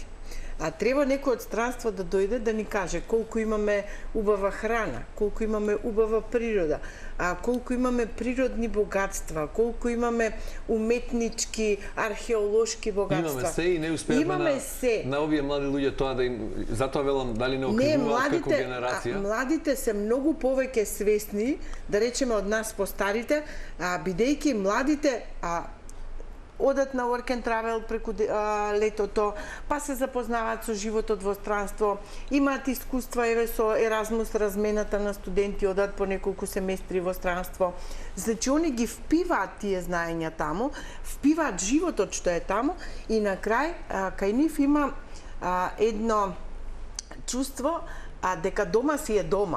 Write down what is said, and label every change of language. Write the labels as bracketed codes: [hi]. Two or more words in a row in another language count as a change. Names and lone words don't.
[mk] Треба некој од странство да дојде да ни каже колку имаме убава храна, колку имаме убава природа, колку имаме природни богатства, колку имаме уметнички, археолошки богатства. Имаме се и не успеавме на овие млади луѓе тоа да им... Затоа велам дали не окривуваат како генерација. Младите се многу повеќе свесни, да речеме од нас постарите, бидејќи младите одат на [en] work and travel [mk] преку летото, па се запознаваат со животот во странство, имаат искуства еве со Еразмус размената на студенти, одат по неколку семестри во странство. Значи они ги впиваат тие знаења таму, впиваат животот што е таму и на крај кај нив има едно чувство дека дома си е дома.